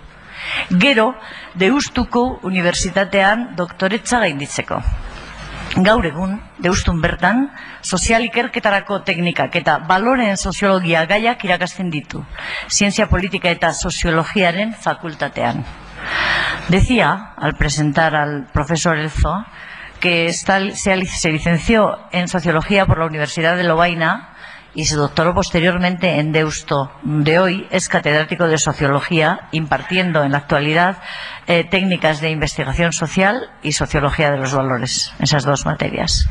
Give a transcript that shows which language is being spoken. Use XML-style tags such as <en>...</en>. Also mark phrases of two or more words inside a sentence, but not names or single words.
<eu>Gero, Deustuko Unibertsitatean doktoretza gainditzeko. Gaur egun, Deustun bertan, sozial ikerketarako teknikak eta baloreen soziologia gaiak irakasten ditu, zientzia politika eta soziologiaren fakultatean.</eu> <es>Decía, al presentar al profesor Elzo, que se licenció en Sociología por la Universidad de Lovaina y se doctoró posteriormente en Deusto. De hoy es catedrático de Sociología, impartiendo en la actualidad técnicas de investigación social y Sociología de los valores, esas dos materias.</es>